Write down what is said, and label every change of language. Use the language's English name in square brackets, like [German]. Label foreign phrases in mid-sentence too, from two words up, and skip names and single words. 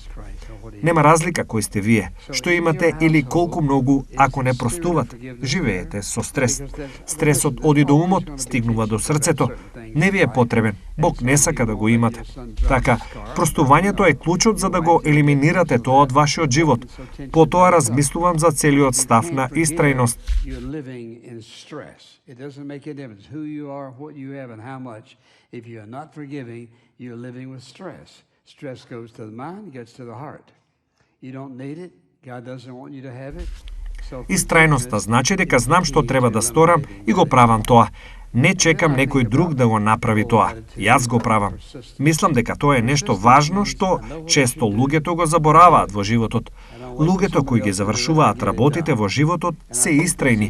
[Macedonian] Нема разлика кој сте вие, што имате или колку многу, ако не простувате, живеете со стрес. Стресот оди до умот, стигнува до срцето. Не ви е потребен, Бог не сака да го имате. Така, простувањето е клучот за да го елиминирате тоа од вашиот живот. Потоа размислувам за целиот став на истрајност. [English] Stress goes to the mind, gets to the heart. You don't need it. God doesn't want you to have it. [Macedonian] Истрајноста значи дека знам што треба да сторам и го правам тоа. Не чекам некој друг да го направи тоа. Јас го правам. Мислам дека тоа е нешто важно што често луѓето го забораваат во животот. Луѓето кои ги завршуваат работите во животот се истрајни.